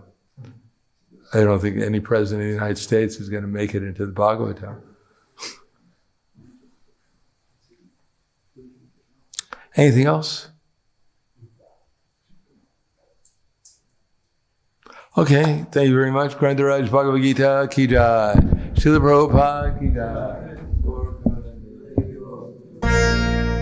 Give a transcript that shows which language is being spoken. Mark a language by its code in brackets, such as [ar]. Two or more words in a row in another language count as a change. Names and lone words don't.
[en] I don't think any president of the United States is going to make it into the Bhagavatam. Anything else? Okay, thank you very much. [hi] ग्रंथराज भगवद् गीता की जय। श्रील प्रभुपाद की जय.